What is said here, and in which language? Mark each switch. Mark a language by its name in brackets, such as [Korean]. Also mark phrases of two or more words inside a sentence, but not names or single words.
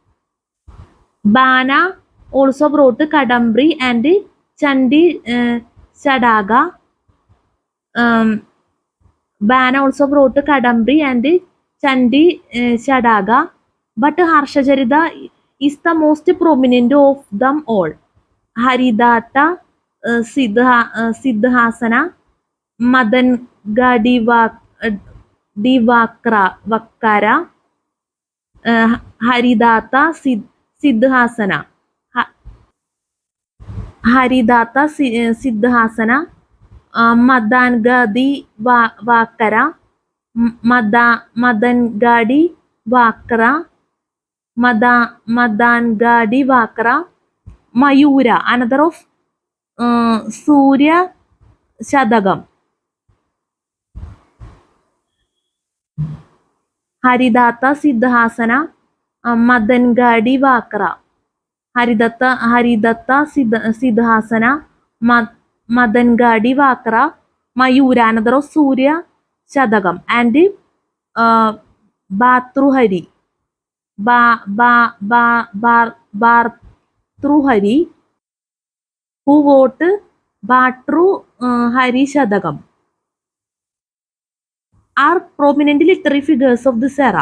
[English] Bana also wrote Kadambari and Chandi Shadaga. Bana also wrote Kadambari and Chandi Shadaga, but Harshajarida is the most prominent of them all. Haridatta, Siddhasana, Madanga Divakara, Haridatta, Siddhasana, Haridatta, Siddhasana, Madangadi Vakara, Madangadi Vakara, Madangadi Vakara, Mayura, another of Surya Shadagam. Haridatta Siddhasana, Madangadi Vakara. Haridatta Siddhasana, Madangadi Vakara, Mayura, another of Surya Shadagam, and Bhartruhari. Bhartruhari, who wrote Bhartruhari Shadagam, are prominent literary figures of this era.